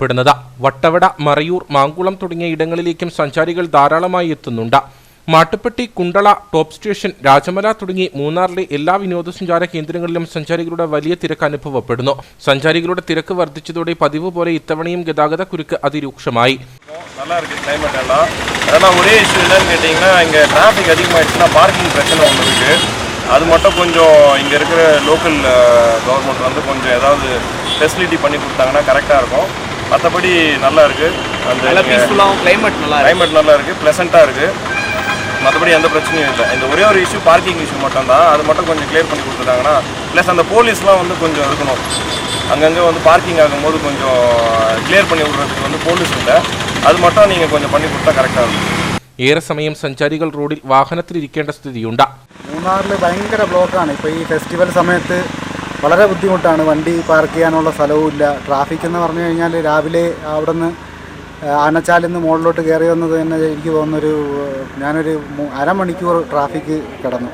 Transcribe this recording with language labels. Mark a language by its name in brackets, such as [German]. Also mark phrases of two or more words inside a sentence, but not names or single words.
[Malayalam] വട്ടവട, മറയൂർ, മാങ്കുളം തുടങ്ങിയ ഇടങ്ങളിലേക്കും സഞ്ചാരികൾ ധാരാളമായി എത്തുന്നുണ്ട്. മാട്ടുപ്പെട്ടി, കുണ്ടള, ടോപ്പ് സ്റ്റേഷൻ, രാജമല തുടങ്ങി മൂന്നാറിലെ എല്ലാ വിനോദസഞ്ചാര കേന്ദ്രങ്ങളിലും സഞ്ചാരികളുടെ വലിയ തിരക്ക് അനുഭവപ്പെടുന്നു. സഞ്ചാരികളുടെ തിരക്ക് വർദ്ധിച്ചതോടെ പതിവ് പോലെ ഇത്തവണയും ഗതാഗത കുരുക്ക് അതിരൂക്ഷമായി. [Tamil] நல்லா இருக்குது கிளைமேட் எல்லாம். ஆனால் ஒரே இஷ்யூ என்னன்னு கேட்டிங்கன்னா, இங்கே டிராஃபிக் அதிகமாகிடுச்சுன்னா பார்க்கிங் பிரச்சனை ஒன்று இருக்குது. அது மட்டும் கொஞ்சம் இங்கே இருக்கிற [English] local government [Tamil] வந்து கொஞ்சம் ஏதாவது ஃபெசிலிட்டி பண்ணி கொடுத்தாங்கன்னா கரெக்டாக இருக்கும். மற்றபடி நல்லா இருக்குது. அந்த பீஸ்ஃபுல்லாகவும் கிளைமேட் நல்லா இருக்குது, ப்ளசண்ட்டாக இருக்குது. மற்றபடி எந்த பிரச்சனையும் இல்லை. இந்த ஒரே ஒரு [English] issue parking issue [Tamil] மட்டும்தான். அது மட்டும் கொஞ்சம் கிளியர் பண்ணி கொடுத்துட்டாங்கன்னா, ப்ளஸ் அந்த போலீஸ்லாம் வந்து கொஞ்சம் இருக்கணும். அங்கங்கே வந்து பார்க்கிங் ஆகும்போது கொஞ்சம் கிளியர் பண்ணி விடுறதுக்கு வந்து போலீஸ் இல்லை. அது மட்டும் நீங்கள் கொஞ்சம் பண்ணி கொடுத்தா கரெக்டாக இருக்கும். [Malayalam] ഏറെ സമയം സഞ്ചാരികൾ റോഡിൽ വാഹനത്തിലിരിക്കേണ്ട സ്ഥിതിയുണ്ട്. മൂന്നാറിൽ ഭയങ്കര ബ്ലോക്കാണ്. ഇപ്പോൾ ഈ ഫെസ്റ്റിവൽ സമയത്ത് വളരെ ബുദ്ധിമുട്ടാണ്. വണ്ടി പാർക്ക് ചെയ്യാനുള്ള സ്ഥലവുമില്ല. ട്രാഫിക് എന്ന് പറഞ്ഞു കഴിഞ്ഞാൽ രാവിലെ അവിടെ നിന്ന് ആനച്ചാലിൽ നിന്ന് മുകളിലോട്ട് കയറി വന്നത് തന്നെ എനിക്ക് തോന്നുന്നൊരു ഞാനൊരു അരമണിക്കൂർ ട്രാഫിക് കിടന്നു.